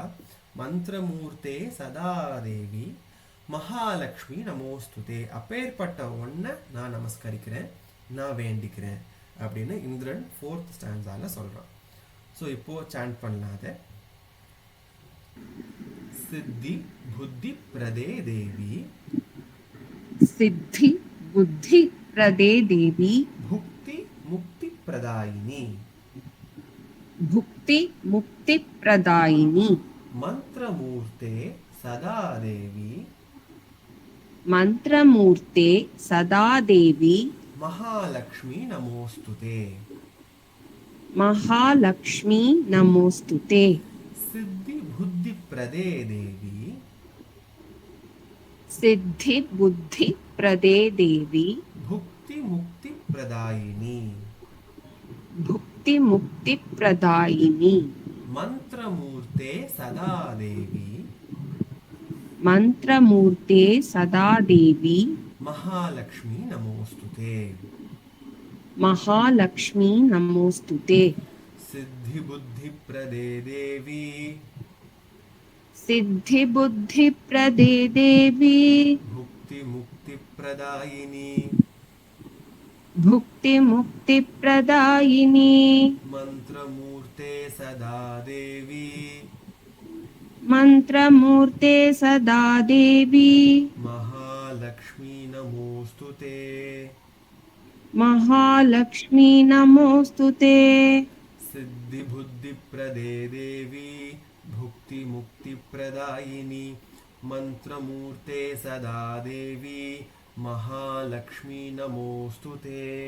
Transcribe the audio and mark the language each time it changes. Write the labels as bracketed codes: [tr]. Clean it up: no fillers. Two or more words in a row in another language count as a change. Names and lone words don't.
[sa] मंत्रमूर्ते सदादेवी महालक्ष्मी नमोस्तुते, [ta] அப்பேற்பட்ட ஒன்றை நான் நமஸ்கரிக்கிறேன், நான் வேண்டிக்கிறேன் அப்படின்னு இந்திரன் 4th ஸ்டான்ஸால சொல்றான். ஸோ இப்போ சாண்ட் பண்ணாத [sa] सिद्धि बुद्धि प्रदे देवी, सिद्धि बुद्धि प्रदे देवी, भुक्ति मुक्ति प्रदायिनी, भुक्ति मुक्ति प्रदायिनी, मंत्रमूर्ते सदा देवी, मंत्रमूर्ते सदा देवी, महालक्ष्मी नमोस्तुते, महालक्ष्मी नमोस्तुते, सिद्धि बुद्धि प्रदे देवी, सिद्धि बुद्धि प्रदे देवी, भुक्ति मुक्ति प्रदायिनी, भुक्ति मुक्ति प्रदायिनी, मंत्रमूर्ते सदा देवी, मंत्रमूर्ते सदा देवी, महालक्ष्मी नमोस्तुते, महालक्ष्मी नमोस्तुते, सिद्धि बुद्धि प्रदे देवी, सिद्धि बुद्धि प्रदे देवी, भुक्ति मुक्ति प्रदायिनी, भुक्ति मुक्ति प्रदायिनी, मंत्रमूर्ते सदा देवी, मंत्रमूर्ते सदा देवी, महालक्ष्मी नमोस्तुते, महालक्ष्मी नमोस्तुते, सिद्धि बुद्धि प्रदे देवी, भुक्ति मुक्ति प्रदायिनी, मंत्रमूर्ते सदा देवी, महालक्ष्मी नमोस्तुते,